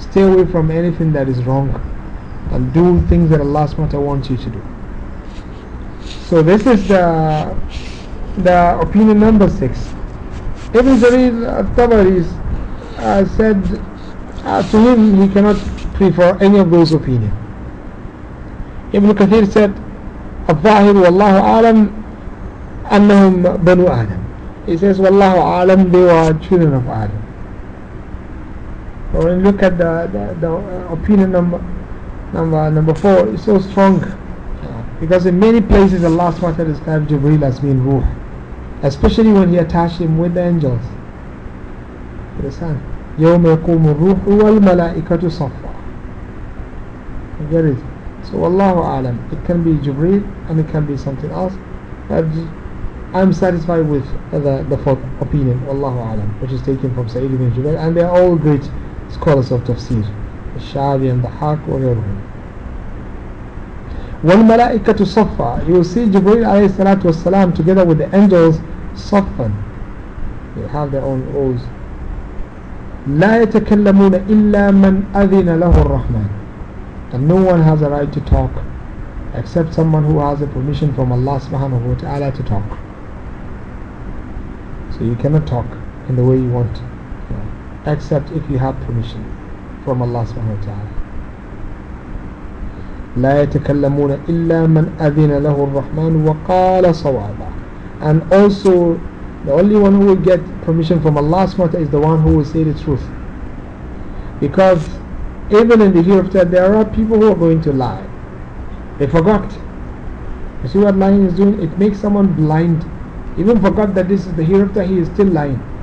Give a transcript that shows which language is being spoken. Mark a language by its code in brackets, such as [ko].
[en] Stay away from anything that is wrong and do things that Allah subhanahu wa ta'ala wants you to do. So this is the opinion number 6. Ibn Jarir al-Tabari said to him he cannot prefer any of those opinions. Ibn Kathir said, [ar] الظاهر والله أعلم أنهم بنو آدم. [en] He says, [ar] والله أعلم, [en] they were children of Adam. When you look at the opinion number 4, it's so strong. Because in many places Allah SWT described Jibreel as being Ruh. Especially when he attached him with the angels. Understand? [ar] يَوْمَ يَقُومُ الرُّوحُ وَالْمَلَائِكَةُ صَفَّةً. [en] You get it? So Wallahu A'lam. It can be Jibreel and it can be something else. But I'm satisfied with the fourth opinion, Wallahu A'lam, which is taken from Sa'id ibn Jubayr. And they are all great scholars of tafsir. Al-Sha'abi and the Haq wa ghayruhum. [ar] وَالْمَلَائِكَةُ صَفَّةً. [en] You will see Jibreel alayhi salatu wassalam together with the angels صَفَّةً. They have their own oaths. [ar] لا يتكلمون إلا من أذن له الرحمن. [en] And no one has a right to talk except someone who has a permission from Allah subhanahu wa ta'ala to talk. So you cannot talk in the way you want to, except if you have permission from Allah subhanahu wa ta'ala. [ar] لا يتكلمون إلا من أذن له الرحمن وقال صوابا. [en] And also the only one who will get permission from Allah subhanahu wa ta'ala is the one who will say the truth. Because even in the hereafter, there are people who are going to lie. They forgot. You see what lying is doing? It makes someone blind. Even forgot that this is the hereafter, he is still lying.